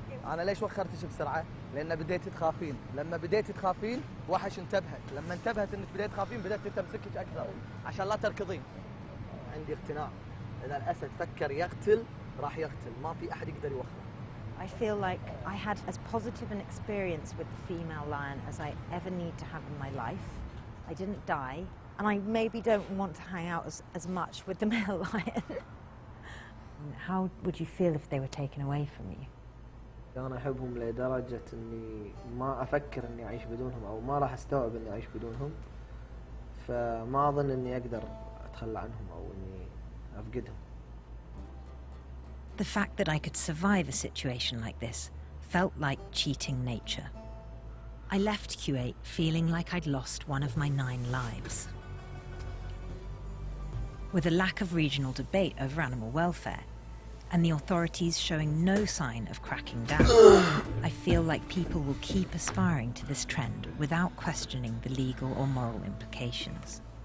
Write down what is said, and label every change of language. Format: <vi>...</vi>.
<ar>أنا ليش وخرتش بسرعة؟ لأن بديتي تخافين، لما بديتي تخافين وحش انتبهت، لما انتبهت إنك بديت تخافين بدأت تمسكك أكثر عشان لا تركضين. عندي اقتناع إذا الأسد فكر يقتل راح يقتل، ما في أحد يقدر يوخره.</ar> <en>I feel like I had as positive an experience with the female lion as I ever need to have in my life. I didn't die, and I maybe don't want to hang out as much with the male lion. How would you feel if they were taken away from you?</en> <ar>أنا أحبهم لدرجة إني ما أفكر إني أعيش بدونهم أو ما راح أستوعب إني أعيش بدونهم، فما أظن إني أقدر أتخلى عنهم أو إني أفقدهم.</ar> <en>The fact that I could survive a situation like this felt like cheating nature. I left Q8 feeling like I'd lost one of my 9 lives. With a lack of regional debate over animal welfare, and the authorities showing no sign of cracking down, I feel like people will keep aspiring to this trend without questioning the legal or moral implications.</en>